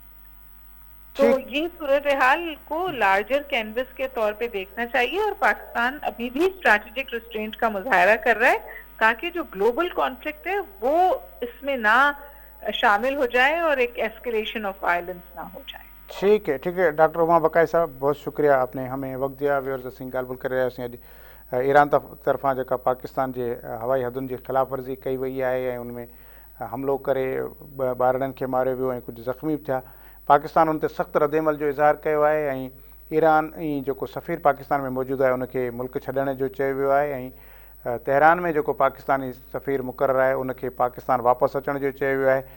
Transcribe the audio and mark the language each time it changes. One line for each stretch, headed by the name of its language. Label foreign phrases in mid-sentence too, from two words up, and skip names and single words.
Urdu: تو یہ صورتحال کو
English: larger canvas
Urdu: کے طور پہ دیکھنا چاہیے، اور پاکستان ابھی بھی
English: strategic restraint
Urdu: کا مظاہرہ کر رہا ہے تاکہ جو
English: global conflict
Urdu: ہے وہ اس میں نہ شامل ہو جائے اور ایک
English: escalation of violence
Urdu: نہ ہو جائے. ٹھیک ہے ڈاکٹر عما بقائی صاحب بہت شکریہ آپ نے ہمیں وقت دیا.
Sindhi: ویورز اسیں ॻाल्हि करे रहियासीं अॼु ईरान तरफ़ां जेका पाकिस्तान जे हवाई हदुनि जी ख़िलाफ़ वर्ज़ी कई वई आहे ऐं उन में हमिलो करे ॿारनि खे मारियो वियो ऐं कुझु ज़ख़्मी बि थिया. पाकिस्तान उन ते सख़्तु रद्दमल जो इज़हार कयो आहे ऐं ईरान जेको सफ़ीर पाकिस्तान में मौजूदु आहे उनखे मुल्क छॾण जो चयो वियो आहे ऐं तेहरान में जेको पाकिस्तानी सफ़ीर मुक़ररु आहे उनखे पाकिस्तान वापसि अचण जो चयो वियो आहे.